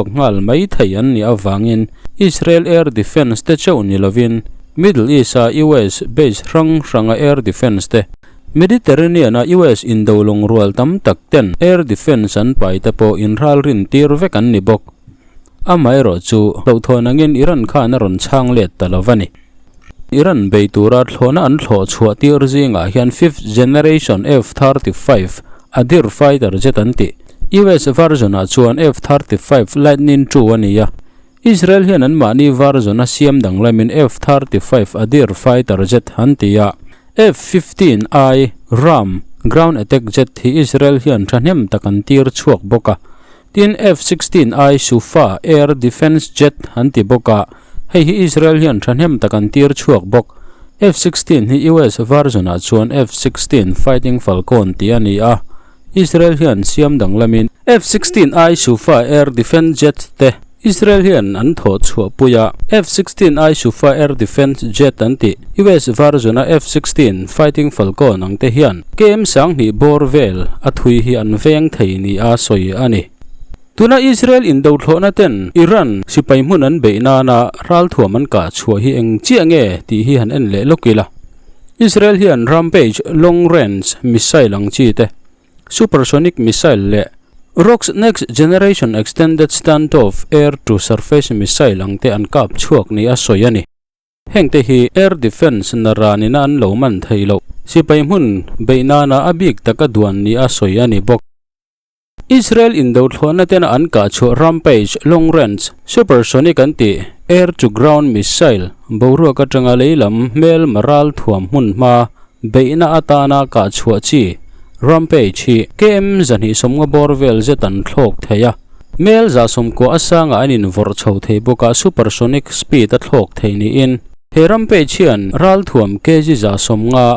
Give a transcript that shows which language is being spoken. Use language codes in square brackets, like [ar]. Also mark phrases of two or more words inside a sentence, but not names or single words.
[lus] ngal mai thei an ni awangin Israel [en] air defense [lus] te chau ni lovin Middle East a US base ranga [en] air defense [lus] te Mediterranean a US indolong rual tam tak ten [en] air defense [lus] an pai te po in ral rin tir vek an ni bok amai ro chu lo thonangin Iran kha na ron chang let talovani Iran beitura thlona an thlo chhuat tir zinga hian [en] 5th generation [lus] F-35 adir [en] fighter jet [lus] anti US version a chuan F-35 Lightning II ania Israel hian an mani version a siam danglamin F-35 adir [en] fighter jet [lus] antia F-15I Ram [en] ground attack jet [lus] hi Israel hian thahnem takan tir chuak boka tin F-16I Sufa [en] air defense jet [lus] anti boka hei hi Israel hian thahnem takan tir chuak bok F-16 hi US version a chuan F-16 Fighting Falcon ti ania Israel hian siam danglamin F-16I Sufa [en] air defense jet [lus] te Israel hian an tho chua puya F-16I Sufa air defense jet anti US version a F-16 Fighting Falcon ang te hian kem sang hi borvel athui hi an veng thei ni a soi ani tuna Israel in do thlona ten Iran sipai mun an beina na ral thuam an ka chua hi eng chiange ti hi han en le lokila Israel hian Rampage [en] long range missile [lus] ang chi te [en] supersonic missile [lus] le Rock's [en] next generation extended standoff air to surface missile [lus] ang te an kap chuak ni a soyani hengte hi [en] air defense [lus] na rani na an lo man thailo sipai mun beina na abik taka duan ni a soyani bok Israel in do thlona ten an ka chu Rampage [en] long range supersonic anti air to ground missile [lus] boru ka tanga leilam mel maral thuam hun ma beina atana ka chu chi Rampage hi kem zani somnga borvel zetan thlok theya mel za somko asanga anin vor chho thei boka [en] supersonic speed [lus] a thlok thei ni in he Rampage hian ral thuam kg za somnga